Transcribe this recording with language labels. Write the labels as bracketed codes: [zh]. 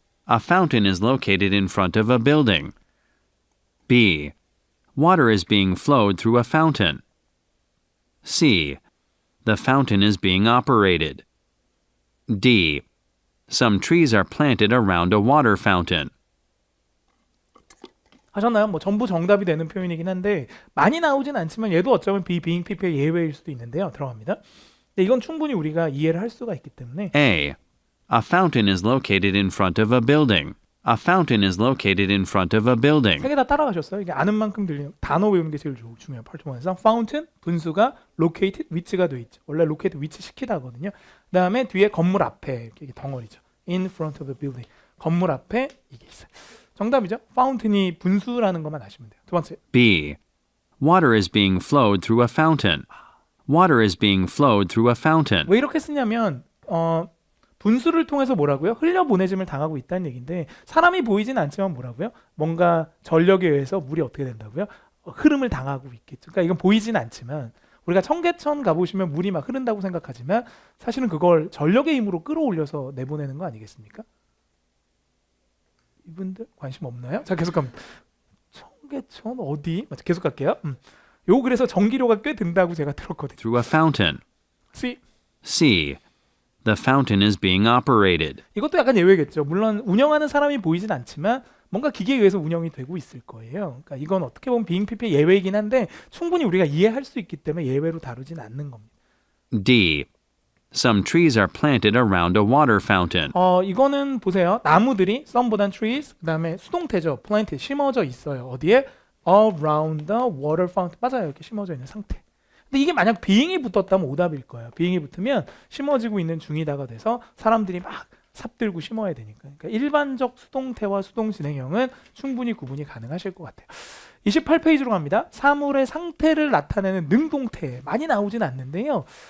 [en] A fountain is located in front of a building. B. Water is being flowed through a fountain. C. The fountain is being operated. D. Some trees are planted around a water fountain. [ko] 하셨나요? 뭐 전부 정답이 되는 표현이긴 한데 많이 나오진 않지만 얘도 어쩌면 be, being, pp의 예외일 수도 있는데요. 들어갑니다. 근데 이건 충분히 우리가 이해를 할 수가 있기 때문에 [en] A. A fountain is located in front of a building. A fountain is located in front of a building. [ko] 세 개 다 따라가셨어요? 이게 아는 만큼 들리는 단어 외우는 게 제일 중요해요. 파트원상 fountain 분수가 located 위치가 돼 있죠. 원래 located 위치 시키다 하거든요. 그다음에 뒤에 건물 앞에 이렇게 덩어리죠. [en] In front of a building. [ko] 건물 앞에 이게 있어요. 정답이죠. fountain이 분수라는 것만 아시면 돼요. 두 번째. [en] B. Water is being flowed through a fountain. Water is being flowed through a fountain. [ko] 왜 이렇게 쓰냐면 분수를 통해서 뭐라고요? 흘려보내짐을 당하고 있다는 얘기인데 사람이 보이진 않지만 뭐라고요? 뭔가 전력에 의해서 물이 어떻게 된다고요? 흐름을 당하고 있겠죠. 그러니까 이건 보이진 않지만 우리가 청계천 가보시면 물이 막 흐른다고 생각하지만 사실은 그걸 전력의 힘으로 끌어올려서 내보내는 거 아니겠습니까? 이분들 관심 없나요? 자 계속 갑니다. 청계천 어디? 계속 갈게요. 요 그래서 전기료가 꽤 든다고 제가 들었거든요. [en] Through a fountain. C. C. The fountain is being operated. [ko] 이것도 약간 예외겠죠. 물론 운영하는 사람이 보이진 않지만 뭔가 기계에 의해서 운영이 되고 있을 거예요. 그러니까 이건 어떻게 보면 being pp의 예외이긴 한데 충분히 우리가 이해할 수 있기 때문에 예외로 다루진 않는 겁니다. [en] D. Some trees are planted around a water fountain. [ko] 이거는 보세요. 나무들이 some보단 trees 그다음에 수동태죠. plant 심어져 있어요. 어디에? [en] Around the water fountain. [ko] 맞아요. 이렇게 심어져 있는 상태. 근데 이게 만약 being이 붙었다면 오답일 거예요. being이 붙으면 심어지고 있는 중이다가 돼서 사람들이 막 삽들고 심어야 되니까. 그러니까 일반적 수동태와 수동 진행형은 충분히 구분이 가능하실 것 같아요. 28페이지로 갑니다. 사물의 상태를 나타내는 능동태 많이 나오진 않는데요.